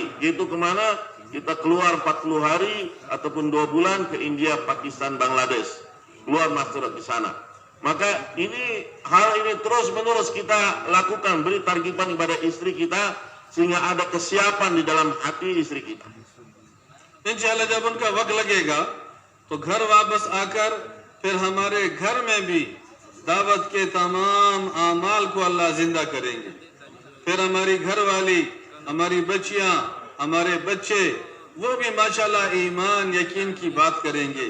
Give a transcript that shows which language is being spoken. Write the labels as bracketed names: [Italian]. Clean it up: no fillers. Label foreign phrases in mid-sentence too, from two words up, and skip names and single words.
[Indonesian] Gitu kemana? Kita keluar 40 hari ataupun 2 bulan ke India, Pakistan, Bangladesh. Keluar masturat di sana. Maka hal ini terus menerus kita lakukan, beri targiban kepada istri kita sehingga ada kesiapan di dalam hati istri kita. [Urdu] ان شاءاللہ جب ان کا وقت لگے گا تو گھر واپس آ کر پھر ہمارے گھر میں بھی دعوت کے تمام اعمال کو اللہ زندہ کریں گے. پھر ہماری گھر والی، ہماری بچیاں، ہمارے بچے، وہ بھی ماشاءاللہ ایمان یقین کی بات کریں گے.